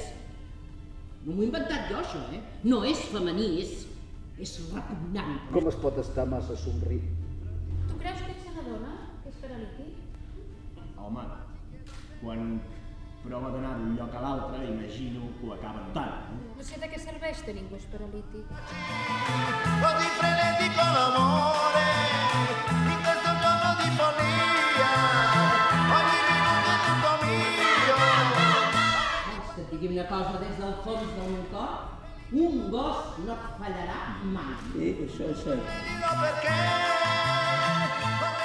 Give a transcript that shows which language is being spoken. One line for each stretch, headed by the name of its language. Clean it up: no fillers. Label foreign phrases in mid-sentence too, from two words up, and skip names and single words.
Catalan: No m'ho he inventat jo, això, No és femení, és repugnant. Com es pot estar massa somrit? Tu creus que ets una dona que és paralític? Home, quan prova d'anar d'un lloc a l'altre, imagino que ho acaba notant. No sé de què serveix tenir un gos paralític.
Italian: Così frenetico l'amore, in questo giorno di follia, ogni minuto è tutto mio.
Catalan: Vols que et digui una cosa des del fons del meu cor? Un gos no et fallarà mai. Sí, això és cert.
Italian: Dico perché